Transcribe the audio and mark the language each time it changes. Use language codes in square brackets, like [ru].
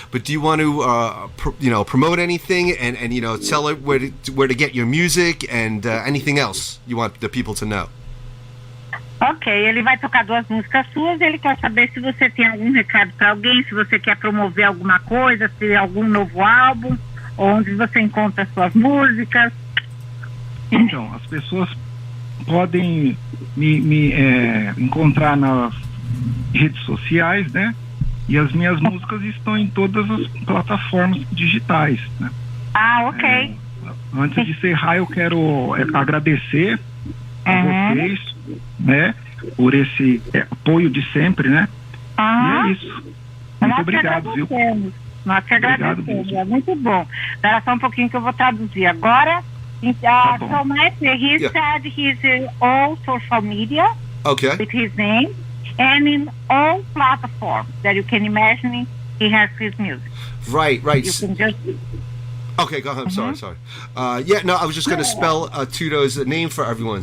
[en] But do you want to, promote anything and tell it where to get your music and anything else you want the people to know? [pt] Ok, ele vai tocar 2 músicas suas. Ele quer saber se você tem algum recado para alguém, se você quer promover alguma coisa, se algum novo álbum, onde você encontra suas músicas. Então, as pessoas podem me encontrar nas redes sociais, né? E as minhas músicas estão em todas as plataformas digitais, né? Ok. Antes de encerrar, eu quero agradecer a vocês, né? Por esse apoio de sempre, né? E é isso. Muito obrigado, viu? Nós que agradecemos. É muito bom. Espera só um pouquinho que eu vou traduzir agora. [en] So he said he's in all social media with his name, and in all platforms that you can imagine, he has his music. Right. You can just... Okay, go ahead. I'm sorry. I was just going to spell Tuto's name for everyone.